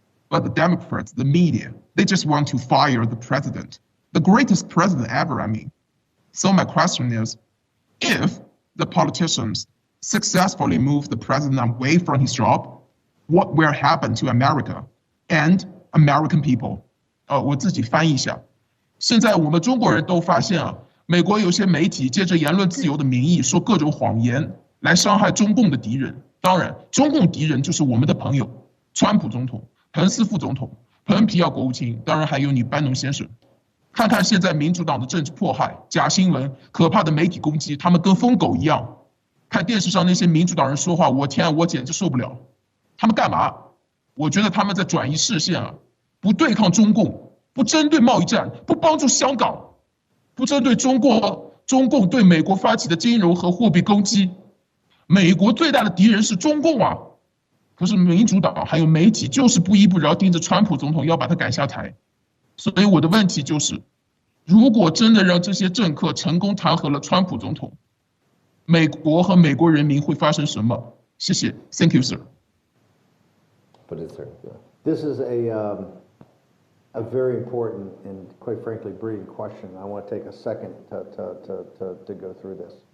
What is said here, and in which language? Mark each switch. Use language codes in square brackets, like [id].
[en] But the Democrats, the media, they just want to fire the president, the greatest president ever, I mean. So my question is, if the politicians successfully move the president away from his job, what will happen to America and American people? [zh] 我自己翻译一下。现在我们中国人都发现啊，美国有些媒体借着言论自由的名义说各种谎言，来伤害中共的敌人。当然，中共敌人就是我们的朋友，川普总统、彭斯副总统、彭皮奥国务卿，当然还有你班农先生。看看现在民主党的政治迫害、假新闻、可怕的媒体攻击，他们跟疯狗一样。看电视上那些民主党人说话，我天啊，我简直受不了。他们干嘛？我觉得他们在转移视线啊，不对抗中共，不针对贸易战，不帮助香港，不针对中共对美国发起的金融和货币攻击。美国最大的敌人是中共啊，可是民主党还有媒体就是不依不饶盯着川普总统要把他赶下台。所以我的问题就是，如果真的让这些政客成功弹劾了川普总统，美国和美国人民会发生什么？谢谢 [en] ，Thank you, sir. But it's this is a very important and quite frankly brilliant question. I want to take a second to go through this.